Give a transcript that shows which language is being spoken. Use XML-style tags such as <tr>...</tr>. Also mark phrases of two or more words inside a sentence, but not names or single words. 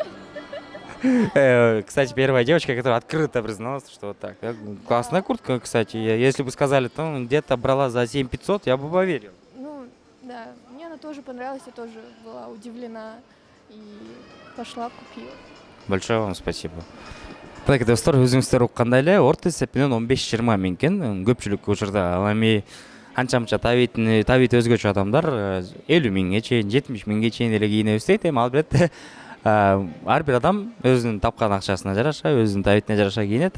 <ru>Кстати, первая девочка, которая открыто призналась, что вот так. Классная куртка, кстати. Если бы сказали, то где-то брала за 7 500, я бы поверил. Ну, да, мне она тоже понравилась, я тоже была удивлена и пошла, купила. Большое вам спасибо. Так,</ru> <ky>достор, өзүңүздөр уккандай эле орто эсеп менен 15-20 000 экен. Көпчүлүк учурда ал эми анча-мынча табити өзгөчө адамдар 50 000 чейин, 70 000 чейин эле кийине бештейт. Эми албетте ар бир адам өзүнүн тапкан акчасына жараша, өзүнүн табитине жараша кийинет.</ky>